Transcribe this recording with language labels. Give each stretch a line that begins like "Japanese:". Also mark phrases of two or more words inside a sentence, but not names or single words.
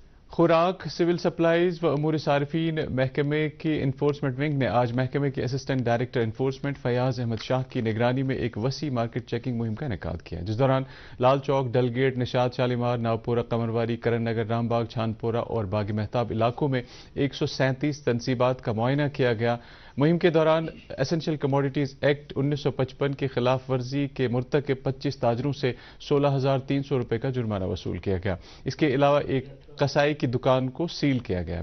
Urdu: خوراک سول سپلائز و امور صارفین محکمے کی انفورسمنٹ ونگ نے آج محکمے کے اسسٹنٹ ڈائریکٹر انفورسمنٹ فیاض احمد شاہ کی نگرانی میں ایک وسیع مارکیٹ چیکنگ مہم کا انعقاد کیا، جس دوران لال چوک، ڈل گیٹ، نشاط شالیمار، ناوپورہ، قمرواری، کرن نگر، رام باغ، چھانپورہ اور باغ مہتاب علاقوں میں 137 تنصیبات کا معائنہ کیا گیا۔ مہم کے دوران ایسنشل کموڈیٹیز ایکٹ 1955 کی خلاف ورزی کے مرتکب 25 تاجروں سے 16,300 روپے کا جرمانہ وصول کیا گیا۔ اس کے علاوہ ایک قصائی کی دکان کو سیل کیا گیا۔